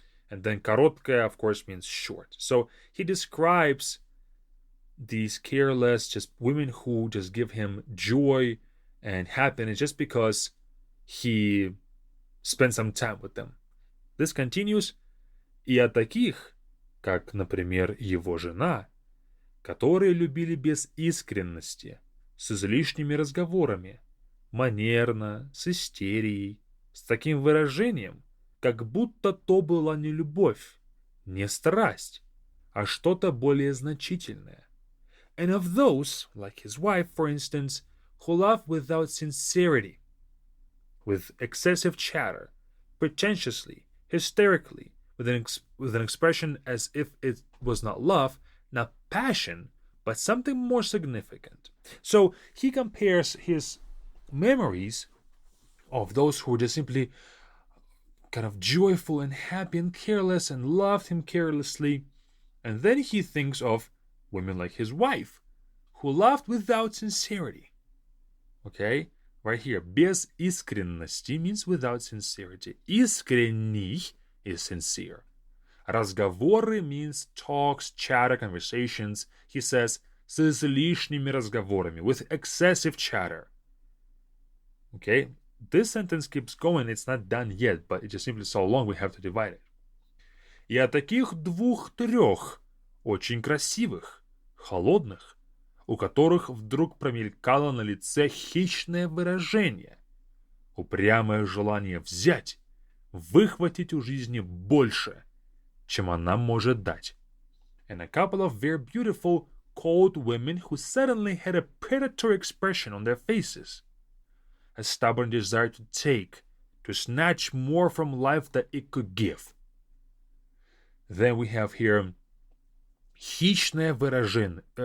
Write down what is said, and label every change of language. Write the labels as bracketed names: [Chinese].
[English] And then короткая, of course, means short. So he describes these careless, just women who just give him joy and happiness just because he spent some time with them. This continues. [Russian] И о таких, как, например, его жена, которые любили без искренности, с излишними разговорами, манерно, с истерией, с таким выражением, как будто то была не любовь, не страсть, а что-то более значительное. [English] And of those, like his wife, for instance, who love without sincerity, with excessive chatter, pretentiously, hysterically, with an expression as if it was not love, not passion, but something more significant. So he compares his memories of those who were just simply kind of joyful and happy and careless and loved him carelessly. And then he thinks of women like his wife, who loved without sincerity. Okay? Right here. Без искренности means without sincerity. Искренний is sincere. Разговоры means talks, chatter, conversations. He says, [Russian] с излишними разговорами, [English] with excessive chatter. Okay? This sentence keeps going. It's not done yet, but it's just simply so long we have to divide it. [Russian] И о таких двух-трех, очень красивых, холодных, у которых вдруг промелькало на лице хищное выражение, упрямое желание взять, выхватить у жизни больше, чем она может дать. [English] And a couple of very beautiful, cold women who suddenly had a predatory expression on their faces. A stubborn desire to take, to snatch more from life that it could give. Then we have here [Russian] хищное выражение.